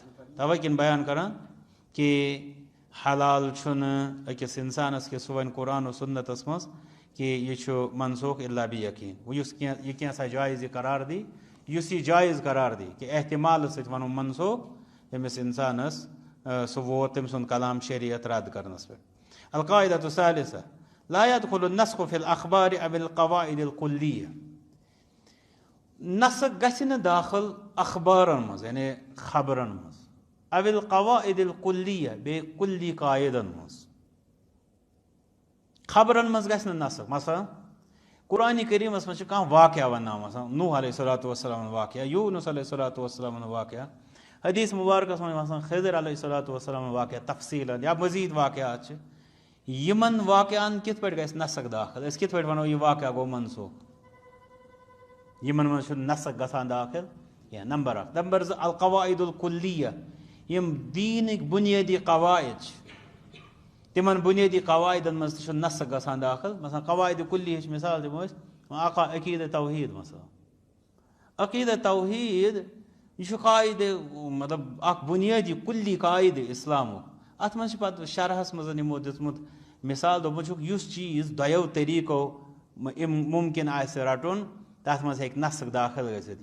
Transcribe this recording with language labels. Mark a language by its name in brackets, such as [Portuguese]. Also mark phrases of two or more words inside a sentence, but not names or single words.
[Kashmiri] توے کِنۍ بیان کران کہِ حلال چھُنہٕ أکِس اِنسانس کہِ سُہ وَنہِ قرآن و سُنتس منٛز کہِ یہِ چھُ منسوخ الا بِیقیٖن. وۄنۍ یُس کینٛہہ یہِ کینٛژھا جایز یہِ قرار دی یُس یہِ جایز قرار دی کہِ احتمالہٕ سۭتۍ ونو منسوخ تٔمِس اِنسانس سُہ ووت تٔمۍ سُنٛد کلام شریعت رد کرنس پٮ۪ٹھ. [Arabic] القاعدة الثالثة لا يدخل النسخ في الأخبار أو القواعد الكلية. [Kashmiri] نسخ گژھِ نہٕ داخل اخبارن منٛز یعنی خبرن منٛز او [Arabic] القواعد الكلية [Kashmiri] بیٚیہِ کُلی قاعدن منٛز. خبرن منٛز گژھِ نہٕ نسخ. مثلاً قرآنِ کریٖمس منٛز چھُ کانٛہہ واقعہ ونناوان مثلاً نوح [Arabic] علیہ الصلوۃ والسلام [Kashmiri] واقعہ یونس [Arabic] علیہ الصلوۃ والسلام [Kashmiri] واقعہ حدیث مبارکس منٛز مثلاً خضر [Arabic] علیہ الصلوۃ والسلام [Kashmiri] واقعہ تفصیٖلن یا مزیٖد واقعات چھِ. یِمن واقعن کِتھ پٲٹھۍ گژھِ نسخ داخل أسۍ کِتھ پٲٹھۍ ونو یہِ واقعہ گوٚو منسوخ. یِمن منٛز چھُنہٕ نسخ گژھان داخل کینٛہہ. نمبر اکھ. نمبر زٕ [Arabic] القواعد الكلية [Kashmiri] یِم دیٖنٕکۍ بُنیٲدی قواعد چھِ تِمن بُنیٲدی قواعدن منٛز تہِ چھُنہٕ نسخ گژھان داخل. مثلاً قواعد کُلیہٕچ مثال دِمو أسۍ عقیٖدہ توحیٖد مثلاً. عقیٖدہ توحیٖد یہِ چھُ قاعدٕ مطلب اکھ بُنیٲدی کُلی قاعدٕ اِسلامُک. اتھ منٛز چھِ پتہٕ شرحس منٛز یِمو دیُتمُت مثال دوٚپمُت چھُکھ یُس چیٖز دۄیو طٔریٖقو مُمکِن آسہِ رٹُن تتھ منٛز ہیٚکہِ نسخ داخل گٔژھِتھ.